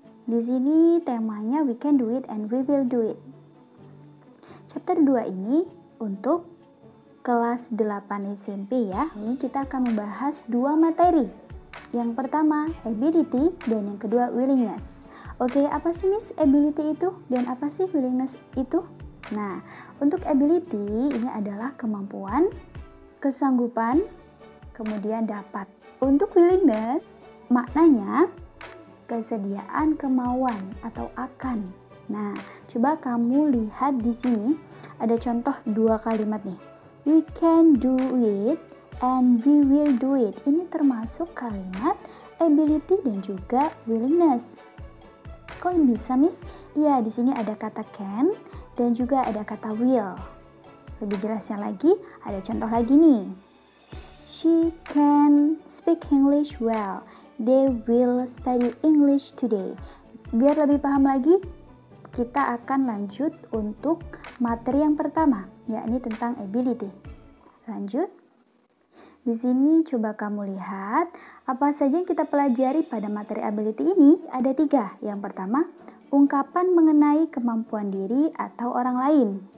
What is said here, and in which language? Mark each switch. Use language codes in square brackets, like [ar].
[id] Di sini temanya [en] we can do it and we will do it. [id] Chapter 2 ini untuk kelas 8 SMP ya. Ini kita akan membahas dua materi. Yang pertama ability dan yang kedua willingness. Oke, apa sih Miss ability itu dan apa sih willingness itu? Nah, untuk ability ini adalah kemampuan, kesanggupan, kemudian dapat. Untuk willingness maknanya kesediaan, kemauan atau akan. Nah, coba kamu lihat di sini ada contoh dua kalimat nih. [en] We can do it and we will do it. [id] Ini termasuk kalimat ability dan juga willingness. Kok bisa, Miss? Iya, di sini ada kata can dan juga ada kata will. Lebih jelasnya lagi, ada contoh lagi nih. [en] She can speak English well. They will study English today. [id] Biar lebih paham lagi, kita akan lanjut untuk materi yang pertama, yakni tentang ability. Lanjut. Di sini coba kamu lihat, apa saja yang kita pelajari pada materi ability ini? Ada 3. Yang pertama, ungkapan mengenai kemampuan diri atau orang lain.